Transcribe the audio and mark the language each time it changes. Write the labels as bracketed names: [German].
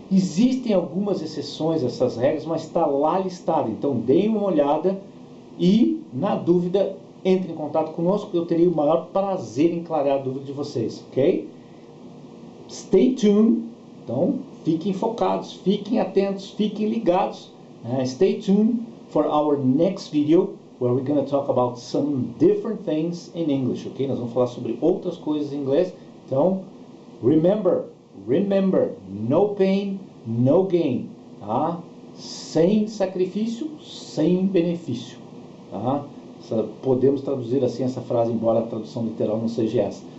[Portuguese] Existem algumas exceções a essas regras, mas está lá listado. Então, deem uma olhada e, na dúvida, entre em contato conosco. Eu teria o maior prazer em clarear a dúvida de vocês. Ok? [English] Stay tuned. [Portuguese] Então, fiquem focados, fiquem atentos, fiquem ligados. [English] Stay tuned for our next video, where we're going to talk about some different things in English, ok? [Portuguese] Nós vamos falar sobre outras coisas em inglês. Então, [English] remember, no pain, no gain, [Portuguese] tá? Sem sacrifício, sem benefício, tá? Podemos traduzir assim essa frase, embora a tradução literal não seja essa.